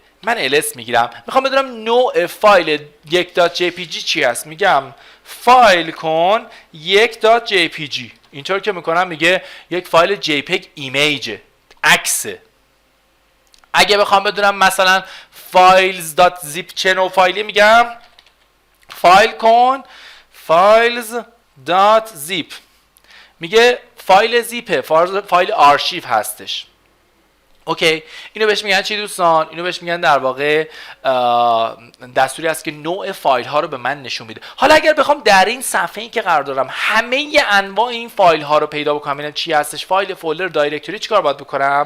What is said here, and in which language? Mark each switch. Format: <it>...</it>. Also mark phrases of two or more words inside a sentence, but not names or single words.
<fa>من ls میگیرم، میخوام بدونم نوع فایل 1.jpg چی هست. میگم فایل کن 1.jpg. اینطور که میکنم میگه یک فایل jpeg ایمیج، عکسه. اگه بخوام بدونم مثلا files.zip چه نوع فایلی، میگم فایل کن files.zip. میگه فایل زیپه، فایل آرشیو هستش. اوکی، اینو بهش میگن چی دوستان؟ اینو بهش میگن در واقع دستوری است که نوع فایل ها رو به من نشون میده. حالا اگر بخوام در این صفحه ای که قرار دارم همه انواع این فایل ها رو پیدا بکنم، ببینم چی هستش، فایل، فولدر، دایرکتوری، چیکار باید بکنم؟</fa>